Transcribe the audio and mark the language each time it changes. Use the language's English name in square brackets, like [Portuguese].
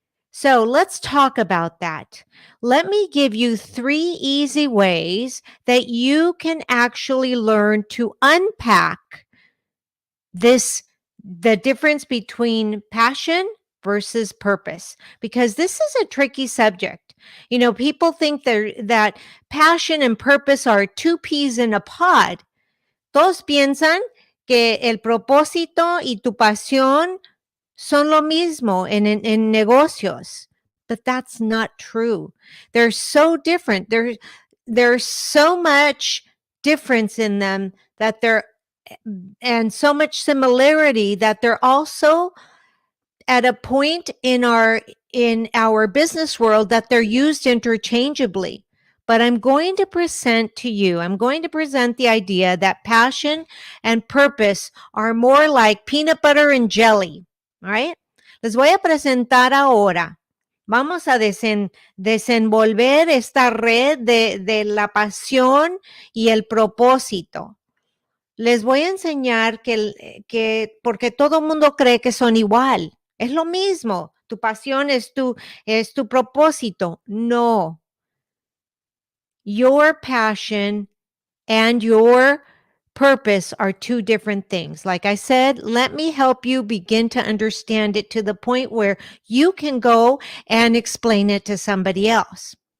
[English] So let's talk about that. Let me give you 3 easy ways that you can actually learn to unpack the difference between passion versus purpose, because this is a tricky subject. You know, people think that passion and purpose are 2 peas in a pod. [Spanish] Todos piensan que el propósito y tu pasión son lo mismo en negocios, [English] but that's not true. They're so different. There's so much difference in them and so much similarity that they're also at a point in our business world that they're used interchangeably. But I'm going to present the idea that passion and purpose are more like peanut butter and jelly. All right. [Spanish] Les voy a presentar ahora. Vamos a desenvolver esta red de la pasión y el propósito. Les voy a enseñar porque todo el mundo cree que son igual. Es lo mismo. Tu pasión es tu propósito. No. [English] Your passion and your purpose are 2 different things. Like I said, let me help you begin to understand it to the point where you can go and explain it to somebody else.